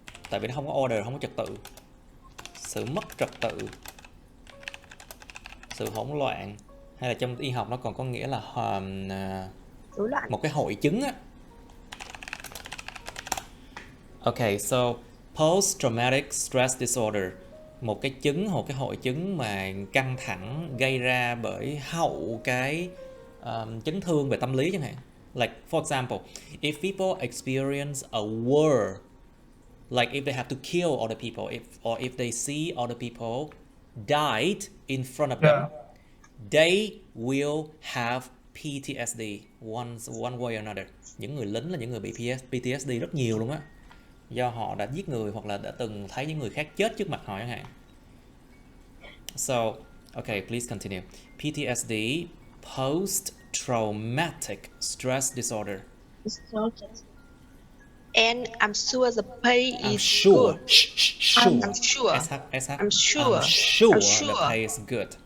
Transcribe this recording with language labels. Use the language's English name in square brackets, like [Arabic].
[Vietnamese] Tại vì nó không có order, không có trật tự. Sự mất trật tự, sự hỗn loạn, hay là trong y học nó còn có nghĩa là một cái hội chứng á. [English] Okay, so post-traumatic stress disorder, [Vietnamese] một cái chứng hoặc cái hội chứng mà căng thẳng gây ra bởi hậu cái chấn thương về tâm lý chẳng hạn. [English] Like for example, if people experience a war, like if they have to kill other people, if they see other people died in front of them, they will have PTSD one way or another. [Vietnamese] Những người lính là những người bị PTSD rất nhiều luôn á, do họ đã giết người hoặc là đã từng thấy những người khác chết trước mặt họ chẳng hạn. [English] So, okay, please continue. PTSD, post-traumatic stress disorder. And I'm sure the pay is good. I'm sure the pay is good.